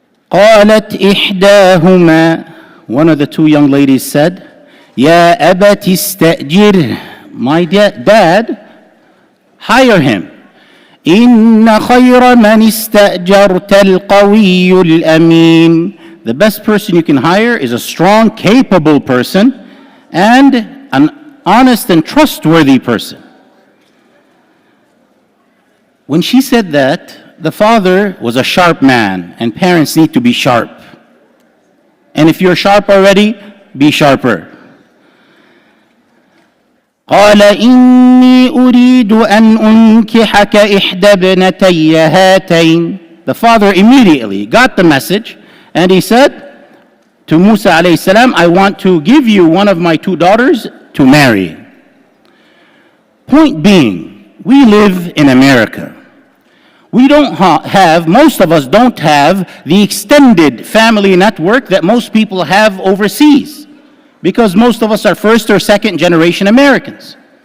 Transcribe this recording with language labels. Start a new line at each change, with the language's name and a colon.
Arabic: قالت إحداهما.
English: One of the two young ladies said,
Arabic: يا أبت استأجره.
English: My dad, hire him.
Arabic: إن خير من استأجرت القوي الأمين.
English: The best person you can hire is a strong, capable person and an honest and trustworthy person. When she said that, the father was a sharp man, and parents need to be sharp. And if you're sharp already, be sharper.
Arabic: قال إني أريد أن أنكحك إحدى ابنتي هاتين.
English: The father immediately got the message, and he said to Musa alayhi salam, I want to give you one of my two daughters to marry. Point being, we live in America. We don't have, most of us don't have the extended family network that most people have overseas, because most of us are first or second generation Americans.